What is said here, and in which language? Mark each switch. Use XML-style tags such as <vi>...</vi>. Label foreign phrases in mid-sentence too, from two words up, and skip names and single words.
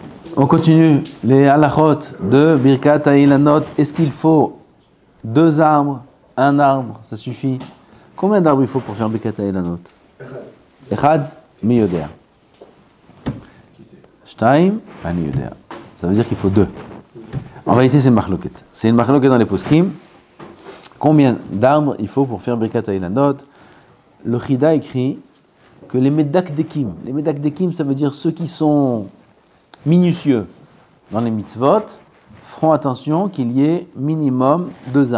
<fr>On continue les halachot de</fr> <he>ברכת האילנות.</he> <fr>Est-ce qu'il faut 2 arbres, 1 arbre, ça suffit? Combien d'arbres il faut pour faire</fr> <he>ברכת האילנות? אחד מי יודע. שתיים אני יודע.</he> <fr>Ça veut dire qu'il faut 2. En réalité, c'est une machloket. C'est une machloket dans les poskim. Combien d'arbres il faut pour faire</fr> <he>ברכת האילנות?</he> <fr>Le Chida écrit que les medakdekim, ça veut dire ceux qui sont minutieux dans les mitzvot, feront attention qu'il y ait minimum 2 arbres.</fr>